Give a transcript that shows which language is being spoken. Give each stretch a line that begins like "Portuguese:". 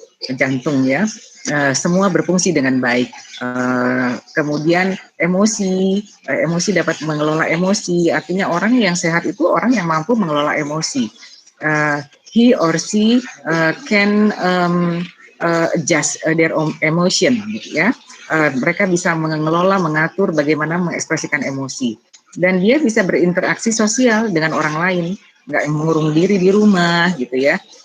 Indonesian: jantung ya, semua berfungsi dengan baik. Kemudian emosi dapat mengelola emosi, artinya orang yang sehat itu orang yang mampu mengelola emosi.
English: He or she can adjust their own emotion, gitu ya.
Indonesian: Mereka bisa mengelola, mengatur bagaimana mengekspresikan emosi, dan dia bisa berinteraksi sosial dengan orang lain, nggak mengurung diri di rumah, gitu ya.